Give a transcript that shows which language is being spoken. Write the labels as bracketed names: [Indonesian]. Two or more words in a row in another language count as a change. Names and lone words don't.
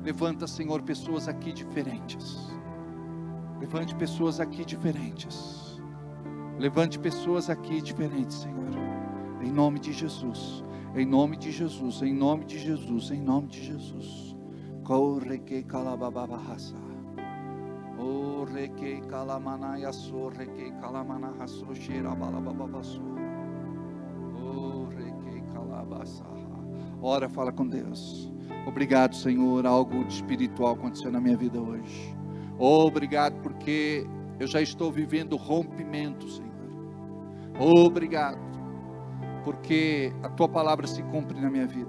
[Portuguese] Levanta, Senhor, pessoas aqui diferentes. Levante pessoas aqui diferentes. Levante pessoas aqui diferentes, Senhor. Em nome de Jesus. Em nome de Jesus. Em nome de Jesus. Em nome de Jesus. Corre que calababahasa. O requei calamanaya so requei calamanaha so cheira balabababaso. O requei calabasaha. Ora, fala com Deus. Obrigado, Senhor, algo de espiritual aconteceu na minha vida hoje. Obrigado porque eu já estou vivendo rompimento, Senhor. Obrigado porque a Tua palavra se cumpre na minha vida.